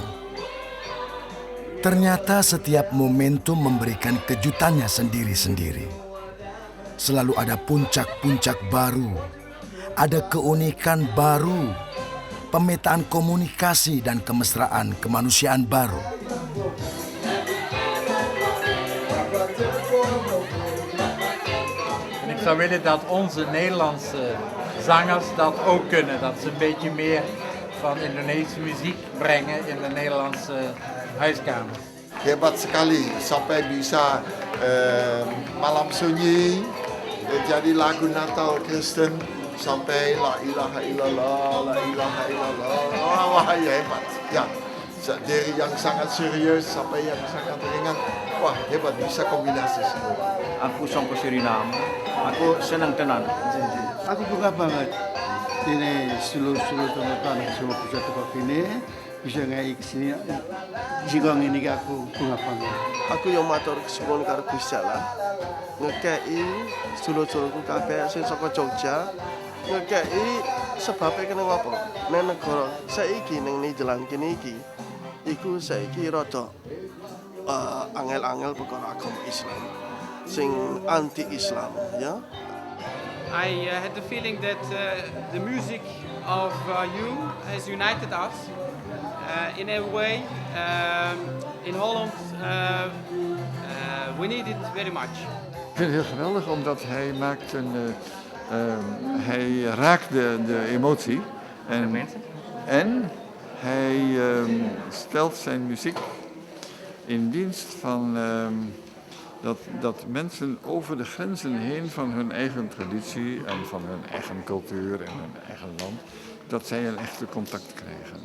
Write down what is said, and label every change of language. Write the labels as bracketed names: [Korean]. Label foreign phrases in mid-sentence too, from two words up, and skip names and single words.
[Indonesian] Ternyata setiap momentum memberikan kejutannya sendiri-sendiri. Selalu ada puncak-puncak baru, ada keunikan baru, pemetaan komunikasi dan kemesraan kemanusiaan baru. [Dutch] Ik zou willen dat onze Nederlandse zangers dat ook kunnen. Dat ze een beetje meer van Indonesische muziek brengen in de Nederlandse huiskamers. [Indonesian] Hebat sekali sampai bisa Malam Sunyi jadi lagu Natal Kristen sampai [Arabic] la ilaha illallah, la ilaha illallah. [Indonesian] Wah, ya hebat. Ya, dari yang sangat serius sampai yang sangat ringan. Wah, hebat bisa kombinasi semua. [Javanese] Aku sampai Suriname. Aku senang tenan. [Indonesian] Aku bangga banget. Ini seluruh teman-teman semua pusat tempat ini bisa ngai kesini. Jika ini aku bangga banget. [Javanese] Aku yang matur kesuwun karo Gusti Allah. Ngekei sedulur-sedulurku kabeh sing saka Jogja. Ngekei sebabe kene ngopo? Nek negara saiki ning Nederland kene iki iku saiki rada angel-angel perkara agama Islam sing anti-Islam, ya. [English] I had the feeling that the music of you has united us in a way. In Holland, we need it very much. [Dutch] Ik vind het heel geweldig omdat hij raakt de emotie en hij stelt zijn muziek in dienst van dat mensen over de grenzen heen van hun eigen traditie en van hun eigen cultuur en hun eigen land, dat zij een echte contact krijgen.